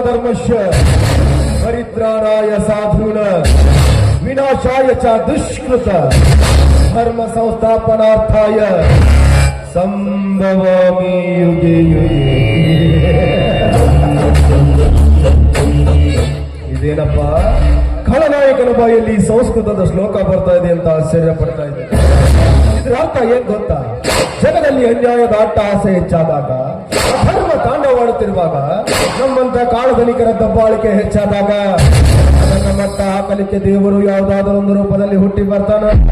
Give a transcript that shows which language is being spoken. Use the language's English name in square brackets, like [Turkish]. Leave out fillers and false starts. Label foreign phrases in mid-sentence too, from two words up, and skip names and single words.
[Sanskrit] ಧರ್ಮಸ್ಯ ಪರಿತ್ರಾಣಾಯ ಸಾಧೂನ ವಿನಾಶಾಯ ಚ ದುಷ್ಕೃತ ಧರ್ಮ ಸಂಸ್ಥಾಪನಾರ್ಥಾಯ ಸಂಭವಾಮಿ ಯುಗೆ ಯುಗೆ. [Kannada] ಇದೇನಪ್ಪ ಖಳನಾಯಕನ ಬಾಯಲ್ಲಿ ಸಂಸ್ಕೃತದ ಶ್ಲೋಕ ಬರ್ತಾ ಇದೆ ಅಂತ ಆಶ್ಚರ್ಯ ಪಡ್ತಾ ಇದೆ. ಇದರ ಅರ್ಥ ಏನ್ ಗೊತ್ತಾ? ಜಗದಲ್ಲಿ ಅನ್ಯಾಯದ ಅಟ್ಟಹಾಸ ಹೆಚ್ಚಾದಾಗ, ಧರ್ಮ ತಾಂಡವಾಡುತ್ತಿರುವಾಗ, ನಮ್ಮಂತ ಕಾಳಧನಿಕರ ದಬ್ಬಾಳಿಕೆ ಹೆಚ್ಚಾದಾಗ ಅದನ್ನ ಮಟ್ಟ ಹಾಕಲಿಕ್ಕೆ ದೇವರು ಯಾವುದಾದರೂ ಒಂದು ರೂಪದಲ್ಲಿ ಹುಟ್ಟಿ ಬರ್ತಾನ.